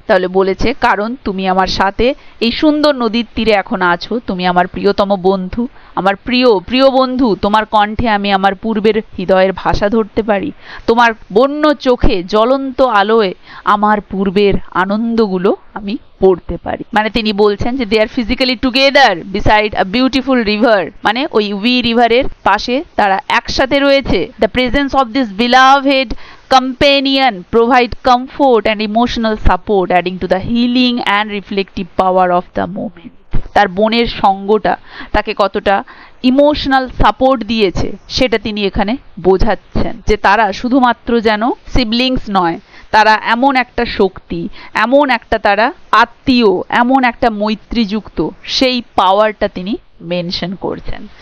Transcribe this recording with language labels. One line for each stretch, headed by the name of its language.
Bangla: তাহলে বলেছে কারণ তুমি আমার সাথে এই সুন্দর নদীর তীরে এখন আছো, তুমি আমার প্রিয়তম বন্ধু, আমার প্রিয় প্রিয় বন্ধু, তোমার কণ্ঠে আমি আমার পূর্বের হৃদয়ের ভাষা ধরতে পারি, তোমার বন্য চোখে জ্বলন্ত আলোয় আমার পূর্বের আনন্দগুলো আমি পড়তে পারি। মানে তিনি বলছেন যে
English: they are physically together beside a beautiful river,
Bangla: মানে ওই উই রিভারের পাশে তারা একসাথে রয়েছে।
English: The presence of this beloved companion provide comfort and emotional support, adding to the healing and reflective power of the moment.
Bangla: তার বোনের সঙ্গটা তাকে কতটা ইমোশনাল সাপোর্ট দিয়েছে সেটা তিনি এখানে বোঝাচ্ছেন, যে তারা শুধুমাত্র যেন সিবলিংস নয়, তারা এমন একটা শক্তি, এমন একটা তারা আত্মীয়, এমন একটা মৈত্রীযুক্ত, সেই পাওয়ারটা তিনি মেনশন করছেন।